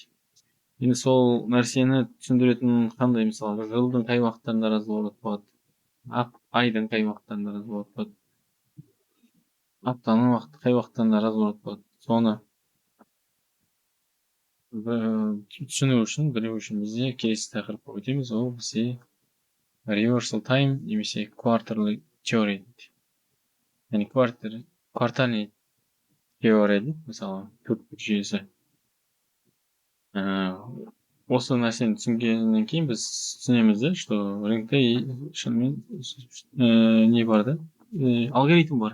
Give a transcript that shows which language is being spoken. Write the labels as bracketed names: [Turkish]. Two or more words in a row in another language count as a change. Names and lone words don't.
[Kazakh] Енді сол нәрсені түсіндіретін қандай, мысалы, жылдың қай уақыттарында разворот болады, айдың қай уақыттарында разворот болады, аптаның қай уақыттарында разворот болады. Соны түсіну үшін, білу үшін бізде келесі тақырыпқа өтеміз. Ол бізде [English] reversal time [Kazakh] немесе [English] quarterly theory [Kazakh] дейді. Яғни [Russian] квартальный теория [Kazakh] дейді, мысалы, төрттік жүйесі. Осы нәрсені түсінгеннен кейін біз түсінеміз де, что рынокта шынымен не бар да, алгоритм бар.